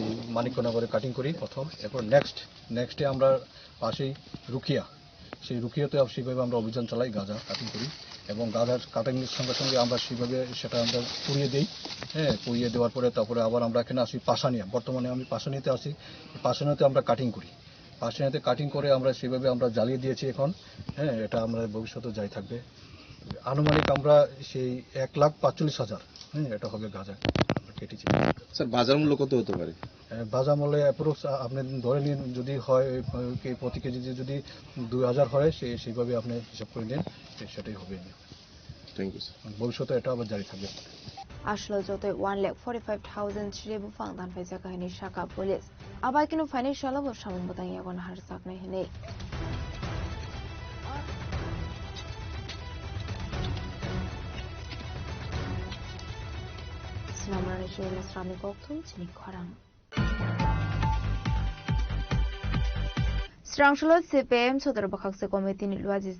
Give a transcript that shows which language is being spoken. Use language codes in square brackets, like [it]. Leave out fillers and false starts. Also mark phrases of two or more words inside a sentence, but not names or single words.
[bn] মানিক্যনগরে কাটিং করি প্রথম এরপর নেক্সটে আমরা পাশেই রুকিয়া সেই রুকিয়াতে সেইভাবে আমরা অভিযান চালাই গাঁজা কাটিং করি এবং গাঁজার কাটিংয়ের সঙ্গে সঙ্গে আমরা সেইভাবে সেটা আমরা পুড়িয়ে দিই পুড়িয়ে দেওয়ার পরে তারপরে আবার আমরা এখানে আসি পাশানিয়া বর্তমানে আমি পাশানিতে আসি পাশানিতে আমরা কাটিং করি পাশানিতে কাটিং করে আমরা সেইভাবে আমরা জ্বালিয়ে দিয়েছি এখন এটা আমরা ভবিষ্যতে যাই থাকবে আনুমানিক আমরা সেই 1,45,000 এটা হবে গাঁজা কেটেছি স্যার বাজার মূল্য কত হতে পারে বাজার মূল্য অ্যাপ্রক্স আপনি ধরে নিন যদি হয় প্রতি কেজি যদি 2,000 হয় সেইভাবে আপনি হিসাব করে নিন সেটাই হবে [en] thank you sir [bn] ভবিষ্যতে এটা আবার জারি থাকবে [trp] Ashlo Jote 1,45,000 Shide Bufang Tan Fesakani Shaka Police Abakino Financial of Shaman Butang Yagon Harsak Nehene Snamran Shule Srami Koktu Chini Korang Strangshalo CPM Sodar Bakakse Committee ni Luazis